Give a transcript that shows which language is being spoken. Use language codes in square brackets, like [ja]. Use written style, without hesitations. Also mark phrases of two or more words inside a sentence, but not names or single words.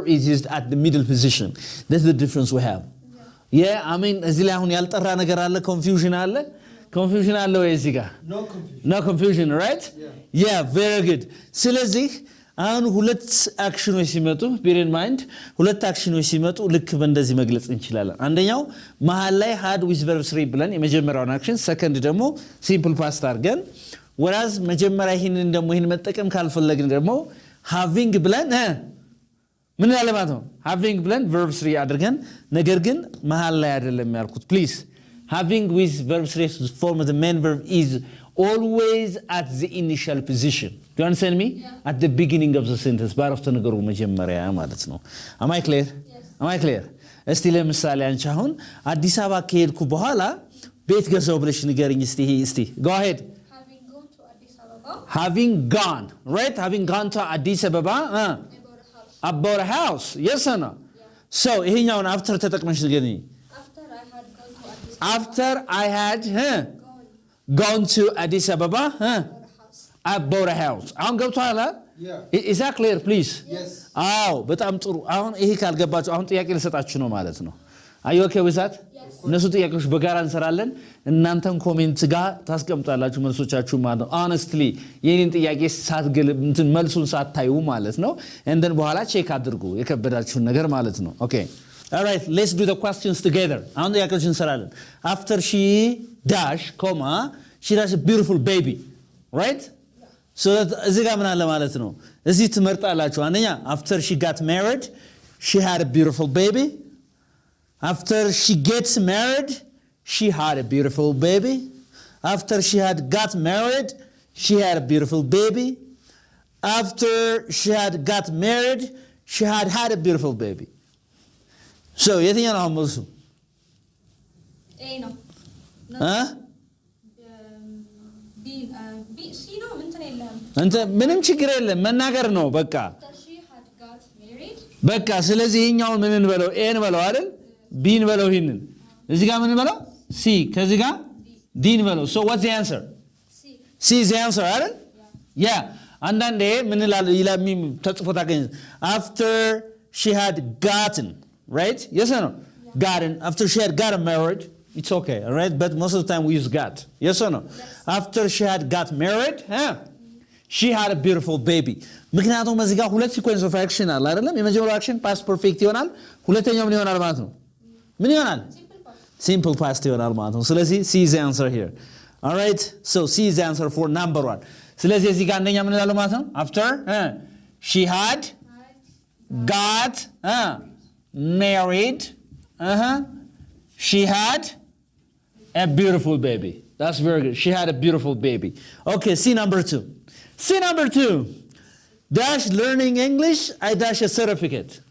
[en] is used at the middle position that's the difference we have yeah I mean [am] እዚህ ላይ አሁን ያልጠራ ነገር አለ [en] confusion [am] አለ ወይ እዚህ ጋር [en] no confusion right yeah very good [am] ስለዚህ አሁን ሁለት አክሽኖች ሲመጡ [en] bear in mind [am] ሁለት አክሽኖች ሲመጡ ልክ በእንደዚህ መግለጽ እንችላለን አንደኛው መሃል ላይ [en] had with verb 3 [am] ብለን የመጀመሪያውን አክሽን ሰከንድ ደግሞ [en] simple past [am] አድርገን whereas መጀመሪያ ይሄንን ደግሞ ይሄን መጠቀም ካልፈለግን ደግሞ having ብለን ምን ያለ ማለት ነው having ብለን [en] verb 3 [am] አድርገን ነገር ግን መሃል ላይ አይደለም ያልኩት [en] please having with verb 3 form of the main verb is always at the initial position do you understand me yeah. at the beginning of the sentence [am] ባረፍተ ነገሩ መጀመሪያ ማለት ነው [en] am I clear yes. am I clear [am] እስቲ ለምሳሌ አንቺ አሁን አዲስ አበባ ከሄድኩ በኋላ ቤት ገዛው ብለሽ ንገሪኝ እስቲ [en] go ahead having gone to Addis Ababa having gone, right? Having gone to Addis Ababa, I bought about a a house. house. Yes or no? Yeah. [am] So ይሄኛውን after ተጠቅመሽ ንገሪኝ። [en] After I had gone to Addis After I had gone, gone to Addis Ababa, bought a house. I bought a house. [am] አሁን ገብቶሃል? [en] Yeah. Is that clear, please? Yes. [am] አዎ በጣም ጥሩ። አሁን ይሄ ካልገባችሁ አሁን ጥያቄ ልሰጣችሁ ነው ማለት ነው። [en] Are you okay with that? Yes. [am] እነሱ ጥያቄዎች በጋራ እንሰራለን። እናንተን ኮሜንት ጋር ታስቀምጣላችሁ መልሶቻችሁ ማለት ነው። honestly የኔን ጥያቄ ሳትገል እንትን መልሱን ሳታዩ ማለት ነው። [en] and then [am] በኋላ ቼክ አድርጉ የከበዳችሁን ነገር ማለት ነው። [en] okay, all right, let's do the questions together. [am] አሁን ጥያቄዎች እንሰራለን። [en] after she dash comma she has a beautiful baby, right? so that [am] እዚህ ጋር ምን አለ ማለት ነው። እዚህ ትመርጣላችሁ። አንደኛ [en] after she got married she had a beautiful baby. After she gets married, she had a beautiful baby. After she had got married, she had a beautiful baby. After she had got married, she had a beautiful baby. So, [am] የትኛው ነው መልሱ? A ነው። Huh? B C ነው እንትን የለም። አንተ ምንም ችግር የለም መናገር ነው በቃ። After she had got married, በቃ ስለዚህ ይሄኛውን ምን እንበለው? ኤ እንበለው አይደል? ቢ እንበለው ይሄንን። እዚህ ጋር ምን እንበለው? ሲ ከዚህ ጋር ዲ እንበለው። [en] So what's the answer? C. C is the answer አይደል? Yeah. [am] አንዳንዴ ምን ይላል ተጽፎ ታገኝ [en] after she had gotten, right? Yes or no? Gotten. After she had gotten married, it's okay, all right? But most of the time we use got. Yes or no? After she had got married, she had a beautiful baby. [am] ምክንያቱም እዚህ ጋር ሁለት [en] sequence of action [am] አለ አይደለም? የመጀመሪያው አክሽን [en] past perfect [am] ይሆናል። ሁለተኛው ምን ይሆናል ማለት ነው? ምን ይሆናል? [en] Simple past. Simple past [am] ይሆናል ማለት ነው። ስለዚህ [en] C is the answer here. All right? So C is the answer for number 1. [am] ስለዚህ እዚህ ጋር አንደኛ ምን እንላለን ማለት ነው? [en] After she had got married, she had a beautiful baby. That's very good. She had a beautiful baby. Okay, C number 2. C number 2. Dash learning English, I dash a certificate.